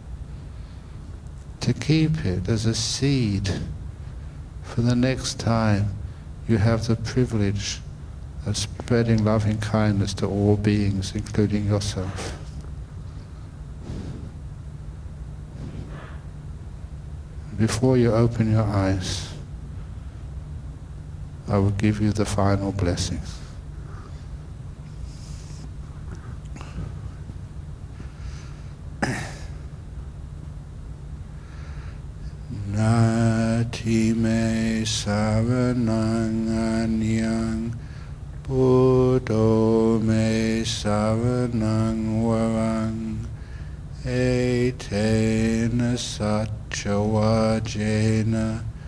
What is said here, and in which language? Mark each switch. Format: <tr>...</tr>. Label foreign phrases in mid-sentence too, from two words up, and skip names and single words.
<en>To keep it as a seed for the next time you have the privilege of spreading loving kindness to all beings, including yourself. Before you open your eyes, I will give you the final blessing.</en> <pi>Nati me saranang anyang, Buddho me saranang warang, etena satchawajena,</pi>